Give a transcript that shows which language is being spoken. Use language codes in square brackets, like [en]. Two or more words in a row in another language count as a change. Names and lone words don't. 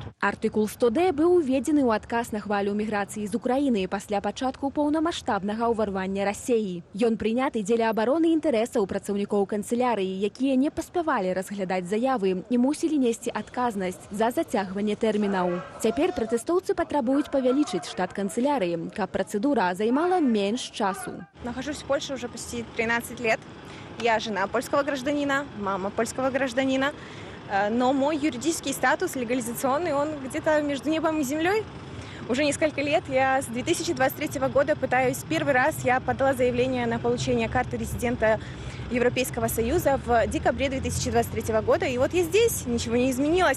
[be] Артыкул 100D быў уведзены ў адказ на хвалю міграцыі з Украіны пасля пачатку паўнамаштабнага ўварвання Расіі. Ён прыняты дзеля абароны інтарэсаў працаўнікоў канцылярыі, якія не паспявалі разглядаць заявы і мусілі несці адказнасць за зацягванне тэрмінаў. Цяпер пратэстоўцы патрабуюць павялічыць штат канцылярыі, каб працэдура займала менш часу. [ru] Нахожусь в Польше уже почти 13 лет. Я жена польского гражданина, мама польского гражданина, но мой юридический статус легализационный, он где-то между небом и землей. Уже несколько лет, я с 2023 года пытаюсь, первый раз я подала заявление на получение карты резидента Европейского Союза в декабре 2023 года, и вот я здесь, ничего не изменилось.